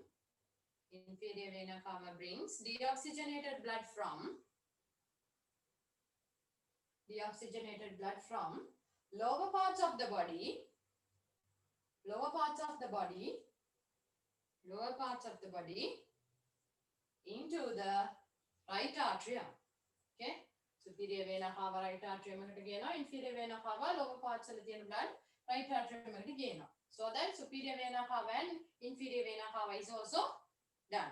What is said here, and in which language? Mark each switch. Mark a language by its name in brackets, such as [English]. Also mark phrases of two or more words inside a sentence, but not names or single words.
[English] lower parts of the body into the right atrium. Okay, superior vena cava right atrium [Sinhala] එකට ගේනවා, [English] inferior vena cava lower parts [Sinhala] වල තියෙන [English] blood right atrium [Sinhala] එකට ගේනවා. [English] So then superior vena cava and inferior vena cava is also done.